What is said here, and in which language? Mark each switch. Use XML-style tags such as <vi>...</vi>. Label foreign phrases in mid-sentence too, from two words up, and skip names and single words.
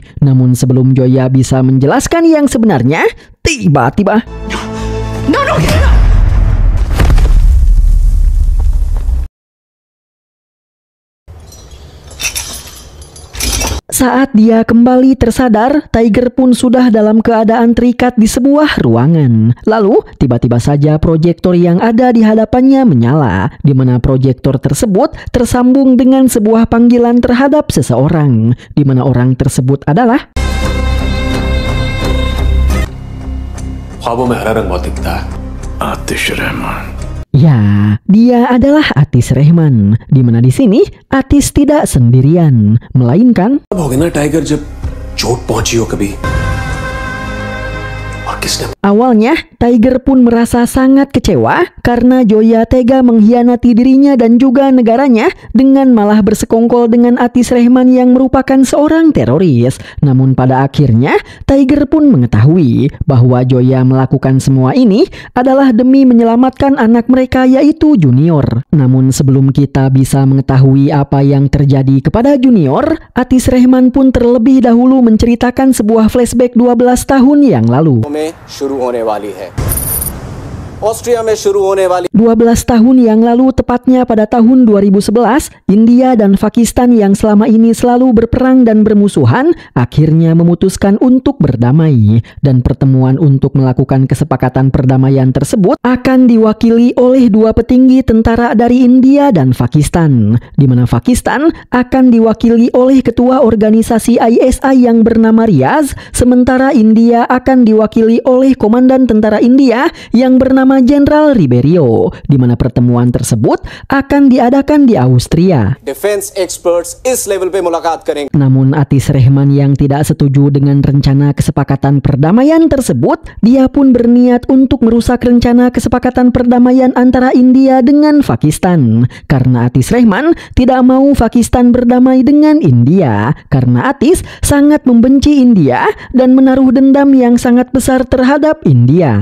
<id>Namun sebelum Joya bisa menjelaskan yang sebenarnya, tiba-tiba saat dia kembali tersadar, Tiger pun sudah dalam keadaan terikat di sebuah ruangan. Lalu, tiba-tiba saja proyektor yang ada di hadapannya menyala, di mana proyektor tersebut tersambung dengan sebuah panggilan terhadap seseorang, di mana orang tersebut adalah</id> <hi>ख्वाबों में हरा रंग बहुत दिखता है आतिश रहमान.</hi> <id>Ya, dia adalah Atis Rehman, di mana di sini Atis tidak sendirian, melainkan</id> <hi>अब हो गया ना टाइगर जब चोट पहुंची हो कभी और किसने</hi> <id>awalnya Tiger pun merasa sangat kecewa karena Joya tega mengkhianati dirinya dan juga negaranya dengan malah bersekongkol dengan Atis Rehman yang merupakan seorang teroris. Namun pada akhirnya Tiger pun mengetahui bahwa Joya melakukan semua ini adalah demi menyelamatkan anak mereka yaitu Junior. Namun sebelum kita bisa mengetahui apa yang terjadi kepada Junior, Atis Rehman pun terlebih dahulu menceritakan sebuah flashback 12 tahun yang lalu.</id> <hi>में शुरू होने वाली है. ऑस्ट्रिया में शुरू होने वाली</hi> <id>12 tahun yang lalu, tepatnya pada tahun 2011, India dan Pakistan yang selama ini selalu berperang dan bermusuhan akhirnya memutuskan untuk berdamai. Dan pertemuan untuk melakukan kesepakatan perdamaian tersebut akan diwakili oleh dua petinggi tentara dari India dan Pakistan, di mana Pakistan akan diwakili oleh ketua organisasi ISI yang bernama Riaz, sementara India akan diwakili oleh komandan tentara India yang bernama Jenderal Ribeiro, di mana pertemuan tersebut akan diadakan di Austria.</id> <en>defence experts</en> <hi>इस लेवल पे मुलाकात करेंगे.</hi> <id>Namun Atis Rehman yang tidak setuju dengan rencana kesepakatan perdamaian tersebut, dia pun berniat untuk merusak rencana kesepakatan perdamaian antara India dengan Pakistan. Karena Atis Rehman tidak mau Pakistan berdamai dengan India, karena Atis sangat membenci India dan menaruh dendam yang sangat besar terhadap India.</id>